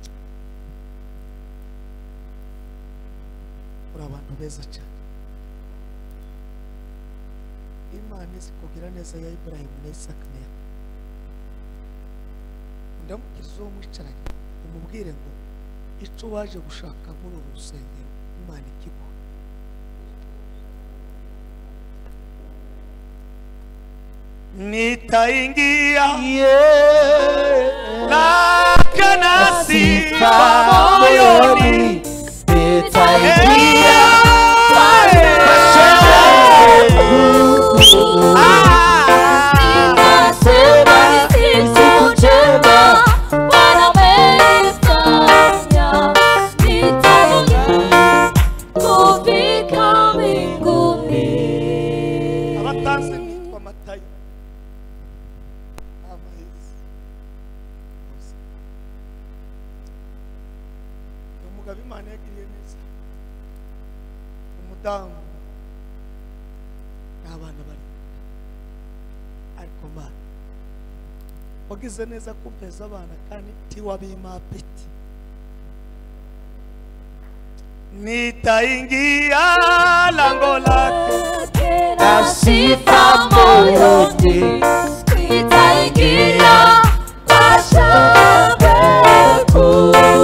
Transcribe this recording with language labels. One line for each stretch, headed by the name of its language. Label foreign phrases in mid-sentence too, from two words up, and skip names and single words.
Kinyarwanda: Uri abantu beza cyane. Imana izi kugira neza ya Ibrahim na Isaka na Yakobo. Ndamubwiriza uwo mwicaranye umubwire ngo icyo waje gushaka muri uru rusengero Imana ikiguha.
Swahili: Nitaingia lake na sifa moyoni. Nitaingia kwa shangwe kuu. Nitasema ni siku njema Bwana ameifanya. Nitaingia kufika mbinguni.
Kinyarwanda: Abatanze nitwa Matayo. Amahezi. Umugabo Imana yagiriye neza. Umudamu n'abana bari. Ariko Mana wagize neza kumpeza abana kandi tiwabima apeti.
Swahili: Nitaingia lango lake la sifa moyoni. Nitaingia kwa shangwe kuu.